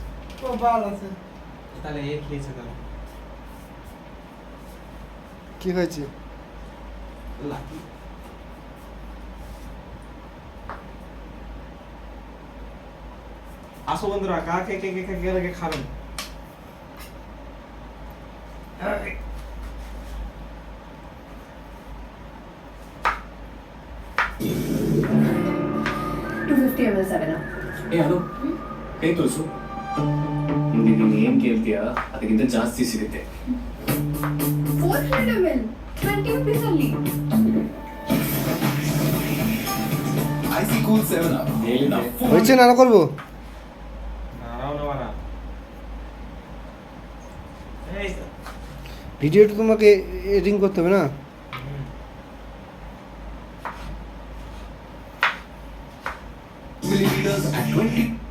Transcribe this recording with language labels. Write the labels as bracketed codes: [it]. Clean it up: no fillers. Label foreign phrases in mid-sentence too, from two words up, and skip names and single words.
[bn] ও বাল আছে। তাহলে এ খেয়েছে তাহলে। কি হয়েছে? লাকি। আসো বন্ধুরা, কে খাবেন? [kn] ಕೈ ತೋರಿಸು. ನೀನು ಏನ್ ಕೇಳ್ತೀಯಾ ಅದಕ್ಕಿಂತ ಜಾಸ್ತಿ ಸಿಗುತ್ತೆ. [en] 400 ml, 20 rupees only. icy cool 7 Up. [bn] হয়েছে না করবো? নাড়াও না মারা। এই ভিডিওটা তোমাকে এডিটিং করতে হবে না? [en] Milliliters at 20.